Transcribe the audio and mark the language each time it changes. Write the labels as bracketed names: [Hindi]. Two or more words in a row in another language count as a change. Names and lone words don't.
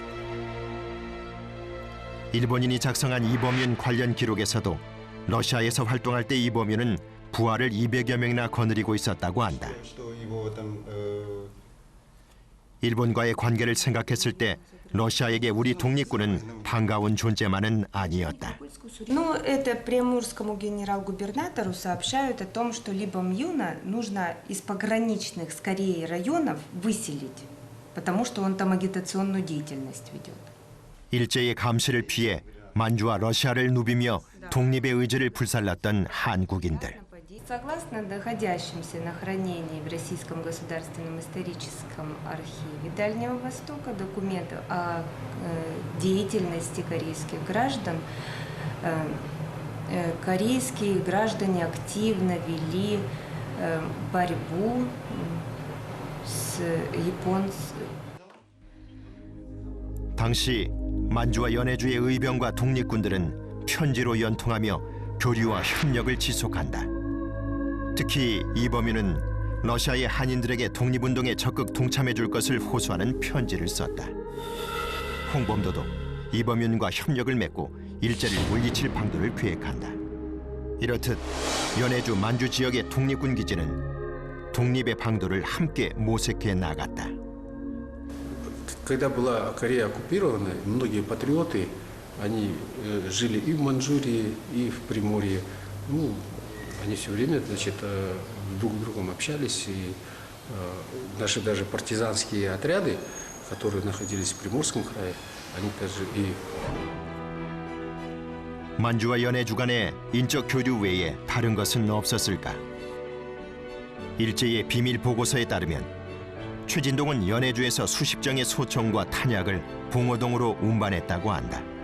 [Korean] 일본인이 작성한 이범윤 관련 기록에서도 러시아에서 활동할 때 이범윤은 부하를 200여 명이나 거느리고 있었다고 한다. 일본과의 관계를 생각했을 때 러시아에게 우리 독립군은 반가운 존재만은 아니었다. [Russian] Но это приморскому генерал-губернатору сообщают о том, что Либомюна нужно из пограничных, скорее, районов выселить, потому что он там агитационную деятельность ведет. [Korean] 일제의 감시를 피해 만주와 러시아를 누비며 독립의 의지를 불살랐던 한국인들. [Russian] Согласно находящимся на хранении в Российском государственном историческом архиве Дальнего Востока документов о деятельности корейских граждан, корейские граждане активно вели борьбу с японцами. [Korean] 당시 만주와 연해주의 의병과 독립군들은 편지로 연통하며 교류와 협력을 지속한다. 특히 이범윤은 러시아의 한인들에게 독립운동에 적극 동참해줄 것을 호소하는 편지를 썼다. 홍범도도 이범윤과 협력을 맺고 일제를 물리칠 방도를 계획한다. 이렇듯 연해주 만주 지역의 독립군 기지는 독립의 방도를 함께 모색해 나갔다. [Russian] Когда была Корея оккупирована, многие патриоты, они жили и в Манчжурии, и в Приморье. Ну, они все время, значит, друг с другом общались, и наши даже партизанские отряды, которые находились в Приморском крае, они даже и... [Korean] 만주와 연해주 간의 인적 교류 외에 다른 것은 없었을까? 일제의 비밀 보고서에 따르면 최진동은 연해주에서 수십 정의 소총과 탄약을 봉오동으로 운반했다고 한다.